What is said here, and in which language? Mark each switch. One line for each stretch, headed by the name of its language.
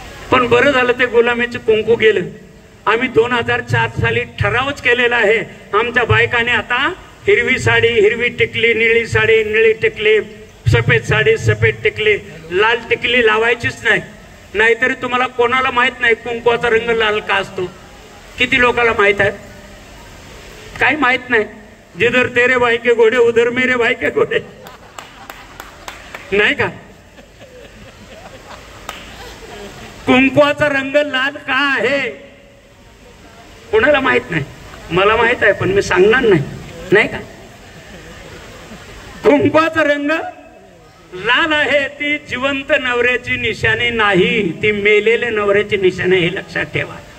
Marathi: पण बरं झालं ते गुलामीचे कुंकू गेलं. आम्ही 2004 साली ठरावच केलेला आहे, आमच्या बायकाने आता हिरवी साडी हिरवी टिकली, निळी साडी निळी टिकली, सफेद साडी सफेद टिकली, लाल टिकली लावायचीच नाही. नाहीतरी तुम्हाला कोणाला माहित नाही कुंकवाचा रंग लाल का असतो. किती लोकांना माहित आहे, काही माहित नाही.
Hindi: जिधर तेरे भाई के घोडे उधर मेरे भाई के घोडे,
Marathi: नाही का. कुंकवाचा रंग लाल का आहे कोणाला माहित नाही, मला माहित आहे पण मी सांगणार नाही, नाही का. कुंकवाचा रंग लाल आहे, ती जिवंत नवऱ्याची निशाणी नाही, ती मेलेल्या नवऱ्याची निशाणी, हे लक्षात ठेवा.